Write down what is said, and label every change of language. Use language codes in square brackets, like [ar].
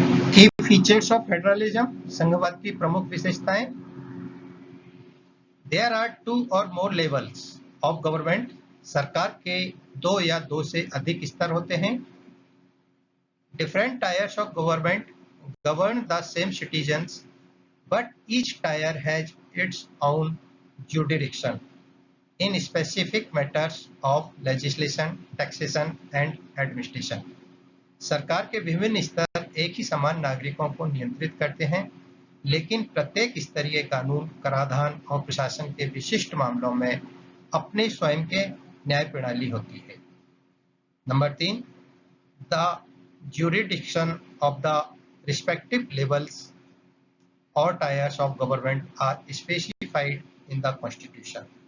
[en] की features of federalism, [hi] संघवाद की प्रमुख विशेषताएं। [en] There are 2 or more levels of government. [hi] सरकार के 2 या 2 से अधिक स्तर होते हैं। [en] Different tiers of government. govern the same citizens, but each tier has its own jurisdiction in specific matters of legislation, taxation and administration. [hi] सरकार के विभिन्न स्तर एक ही समान नागरिकों को नियंत्रित करते हैं, लेकिन प्रत्येक स्तरीय कानून, कराधान और प्रशासन के विशिष्ट मामलों में अपने स्वयं के न्याय प्रणाली होती है। [en] Number 3, the jurisdiction of the respective levels or tiers of government are specified in the constitution.